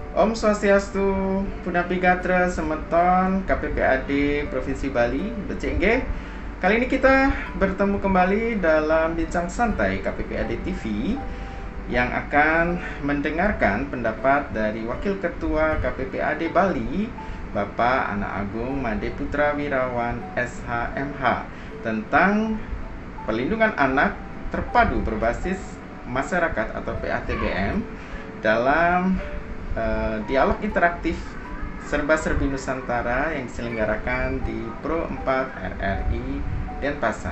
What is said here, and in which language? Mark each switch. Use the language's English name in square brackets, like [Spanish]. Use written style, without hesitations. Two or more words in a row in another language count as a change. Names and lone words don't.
[Balinese] Om Swastiastu, Punapi Gatra, Semeton, KPPAD Provinsi Bali, Becengge. [Indonesian] Kali ini kita bertemu kembali dalam Bincang Santai KPPAD TV yang akan mendengarkan pendapat dari Wakil Ketua KPPAD Bali, Bapak Anak Agung Made Putra Wirawan SHMH, tentang perlindungan anak terpadu berbasis masyarakat atau PATBM dalam dialog interaktif Serba-Serbi Nusantara yang diselenggarakan di Pro 4 RRI Denpasar.